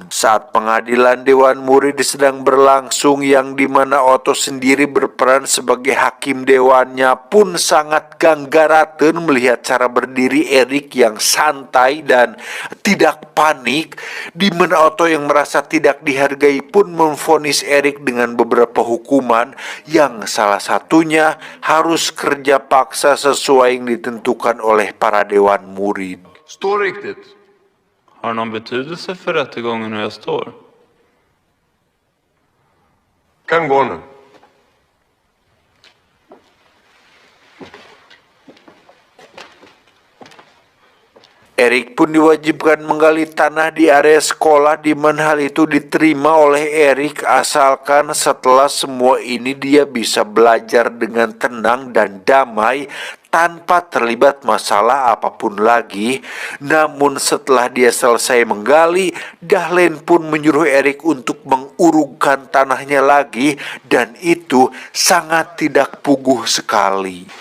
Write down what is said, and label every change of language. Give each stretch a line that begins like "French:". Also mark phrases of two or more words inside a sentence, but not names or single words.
Indonesian: Saat pengadilan dewan murid sedang berlangsung, yang dimana Otto sendiri berperan sebagai hakim dewannya pun sangat ganggaraten melihat cara berdiri Erik yang santai dan tidak panik, di mana Otto yang merasa tidak dihargai pun memvonis Erik dengan beberapa hukuman, yang salah satunya harus kerja paksa sesuai yang ditentukan oleh para dewan murid.
Swedish: Står riktigt. Har det någon betydelse för rättegången hur jag står? Kan gå nu.
Indonesian: Erik pun diwajibkan menggali tanah di area sekolah, di mana hal itu diterima oleh Erik asalkan setelah semua ini dia bisa belajar dengan tenang dan damai tanpa terlibat masalah apapun lagi. Namun setelah dia selesai menggali, Dahlen pun menyuruh Erik untuk mengurungkan tanahnya lagi, dan itu sangat tidak puguh sekali.